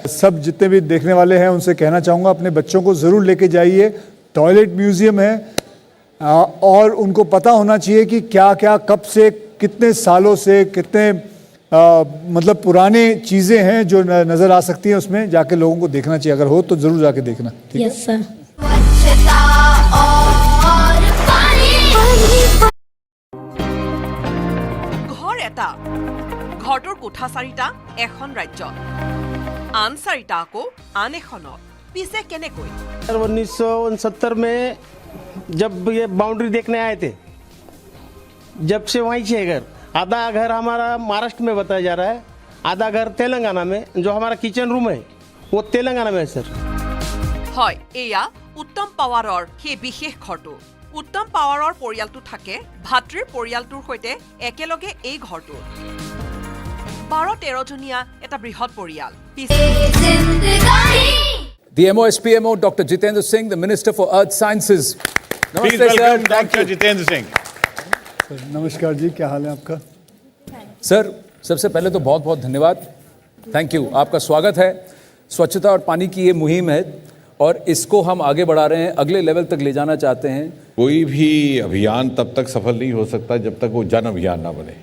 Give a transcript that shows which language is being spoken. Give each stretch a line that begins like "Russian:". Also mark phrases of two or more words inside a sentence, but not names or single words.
Hindi: सब जितने भी देखने वाले हैं उनसे कहना चाहूँगा अपने बच्चों को ज़रूर लेके जाइए।
English: toilet museum
Hindi: है और उनको पता होना चाहिए कि क्या क्या कब से, कितने सालों से, कितने मतलब पुराने चीज़ें हैं जो नज़र आ सकती हैं। उसमें जाके लोगों को देखना चाहिए, अगर हो तो ज़रूर जाके देखना। ठीक है?
English: yes sir.
Assamese: ঘৰ এটা, ঘৰটোৰ কোঠা 4টা এখন ৰাজ্যত, আন 4টা আকৌ আন এখনত। পিছে কেনেকৈ?
Hindi: 1969 में जब ये बाउंड्री देखने आए थे, जब से वहीं से घर, आधा घर हमारा महाराष्ट्र में बताया जा रहा है, आधा घर तेलंगाना में। जो हमारा
English: kitchen room
Hindi: है वो तेलंगाना में है सर।
Assamese: হয়, এয়া উত্তম পাৱাৰৰ সেই বিশেষ ঘৰটো। উত্তম পাৱাৰৰ পৰিয়ালটো থাকে ভাতৃৰ পৰিয়ালটোৰ সৈতে একেলগে এই ঘৰটোত। 12-13 জনীয়া এটা বৃহৎ পৰিয়াল।
English: The MOSPMO, Dr. Jitendra Singh, the Minister for Earth Sciences. Please welcome Dr. Jitendra Singh.
Hindi: नमस्कार जी, क्या हाल है आपका? सर, सबसे पहले तो बहुत बहुत धन्यवाद,
English: thank you,
Hindi: आपका स्वागत है। स्वच्छता और पानी की ये मुहिम है और इसको हम आगे बढ़ा रहे हैं, अगले लेवल तक ले जाना चाहते हैं। कोई भी अभियान तब तक सफल नहीं हो सकता जब तक वो जन अभियान ना बने।